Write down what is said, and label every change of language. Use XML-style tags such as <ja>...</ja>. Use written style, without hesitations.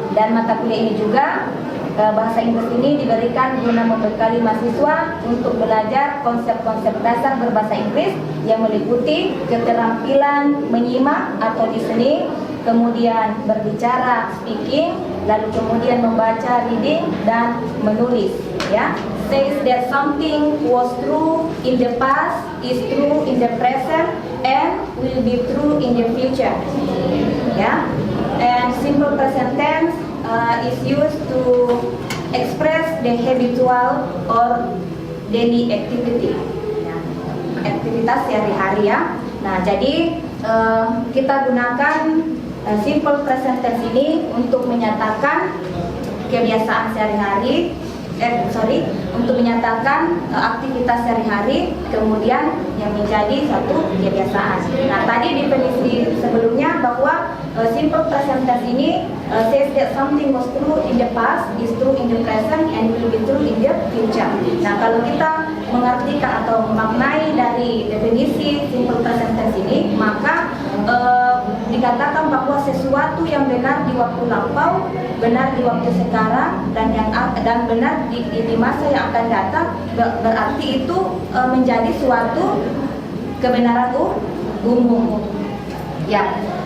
<id>Dan mata kuliah ini juga bahasa Inggris ini diberikan guna membekali mahasiswa untuk belajar konsep-konsep dasar berbahasa Inggris yang meliputi keterampilan menyimak atau listening, kemudian berbicara speaking, lalu kemudian membaca reading dan menulis ya.</id> <en>Says that something was true in the past, is true in the present, and will be true in the future. Yeah, and simple present tense is used to express the habitual or daily activity.</en> <id>Ya. Aktivitas sehari-hari ya. Nah, jadi kita gunakan simple present tense ini untuk menyatakan kebiasaan sehari-hari. Untuk menyatakan aktivitas sehari-hari kemudian yang menjadi satu kebiasaan. Nah, tadi definisi sebelumnya bahwa simple present tense ini</id> <en>says that something was true in the past, is true in the present, and will be true in the future.</en> <id>Nah, kalau kita mengartikan atau memaknai dari definisi simple present tense ini, maka dikatakan bahwa sesuatu yang benar di waktu lampau, benar di waktu sekarang, dan benar di masa yang akan datang, berarti itu menjadi suatu kebenaran umum. Ya.</id>